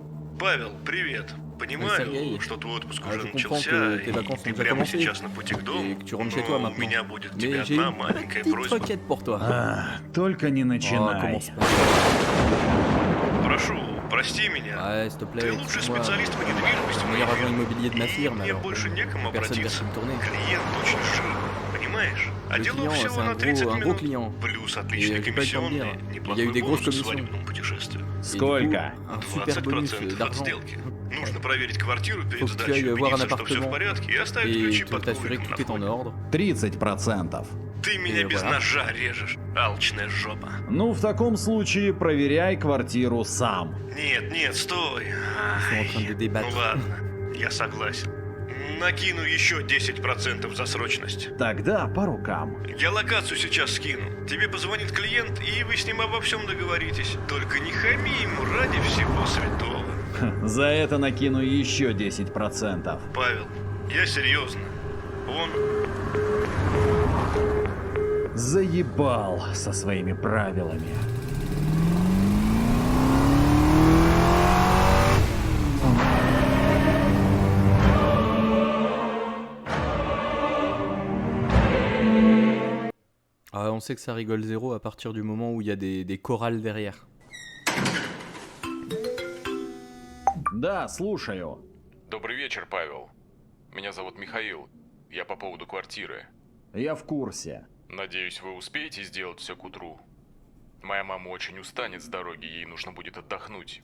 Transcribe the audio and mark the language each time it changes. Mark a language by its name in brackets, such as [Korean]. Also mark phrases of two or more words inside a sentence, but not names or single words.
[Russian] Павел, привет. Понимаю, Сергей, что твой отпуск [French] je [Russian] уже [French] comprends [Russian] начался, [French] que tes [Russian] и [French] vacances [Russian] ты [French] ont déjà [Russian] прямо [French] commencé, [Russian] сейчас на пути к [French] et [Russian] дому, [French] que tu rentres chez toi [Russian] но у [French] maintenant. [Russian] меня будет к тебе [French] Mais j'ai [Russian] одна [French] une [Russian] маленькая [French] petite [Russian] просьба. [French] requête pour toi. [Russian] Только не [French] Oh, [Russian] начинай. [French] commence pas. [Russian] Прошу, прости меня. [French] Ouais, s'il te plaît, [Russian] Ты лучший [French] excuse-moi. [Russian] специалист по недвижимости в [French] Meilleur agent [Russian] мире. [French] immobilier de ma firme, [Russian] И мне [French] alors [Russian] больше некому [French] personne ne [Russian] обратиться. [French] vient me tourner. [Russian] Клиент очень жир, понимаешь? А [French] Le [Russian] дело [French] client, c'est [Russian] всего [French] un [Russian] на 30 [French] gros [Russian] минут. [French] client. [Russian] Плюс [French] Et [Russian] отличные [French] j'ai pas eu le temps de [Russian] комиссионные, [French] dire. Il y a [Russian] неплохой [French] eu des grosses [Russian] бонус в [French] commissions. [Russian] свадебном путешествии. Сколько? [French] Un super bonus [Russian] 20% от [French] d'argent. [Russian] сделки. Нужно проверить квартиру перед [French] Faut que tu [Russian] сдачей, [French] ailles voir un [Russian] убедиться, что все в [French] appartement [Russian] порядке, и оставить [French] et [Russian] ключи под [French] t'assurer que [Russian] ковриком на [French] tout est en [Russian] входе. [French] ordre. [Russian] 30%. Ты меня без [French] voilà. [Russian] ножа режешь, алчная жопа. Ну, в таком случае проверяй квартиру сам. Нет, стой. [French] sont en train de débattre. [Russian] Ну ладно, я согласен. Накину еще 10% за срочность. Тогда по рукам. Я локацию сейчас скину. Тебе позвонит клиент, и вы с ним обо всем договоритесь. Только не хами ему ради всего святого. За это накину еще 10%. Павел, я серьезно. Он... Заебал со своими правилами. [French] Ah, on sait que ça rigole zéro à partir du moment où il y a des chorales derrière. [Russian] Да, слушаю. Добрый вечер, Павел. Меня зовут Михаил. Я по поводу квартиры. Я в курсе. Надеюсь, вы успеете сделать все к утру. Моя мама очень устанет с дороги, ей нужно будет отдохнуть.